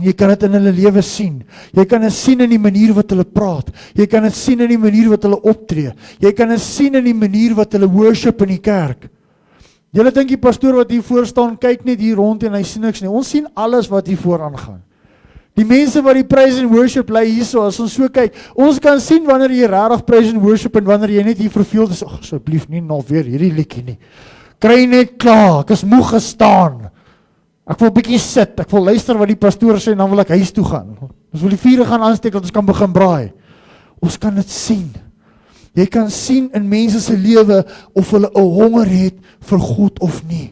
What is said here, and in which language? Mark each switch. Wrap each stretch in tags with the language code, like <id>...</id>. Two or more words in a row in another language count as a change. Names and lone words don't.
<af>Jy kan dit in hulle lewe sien. Jy kan dit sien in die manier wat hulle praat. Jy kan dit sien in die manier wat hulle optree. Jy kan dit sien in die manier wat hulle worship in die kerk. Julle dink die pastoor wat hier voor staan, kyk net hier rond en hy sien niks nie. Ons sien alles wat hier voor aangaan. Die mense wat die</af> <en>praise and worship</en> <af>lei hierso, as ons so kyk, ons kan sien wanneer jy regtig</af> <en>praise and worship</en> <af>en wanneer jy net hier verveeld is, asseblief nie nog weer hierdie liedjie nie. Kry net klaar, ek is moeg gestaan. Ek wil bietjie sit, ek wil luister wat die pastoor sê en dan wil ek huis toe gaan. Ons wil die vuur gaan aansteek dat ons kan begin braai. Ons kan dit sien. Jy kan sien in mense se lewe of hulle 'n honger het vir God of nie.</af>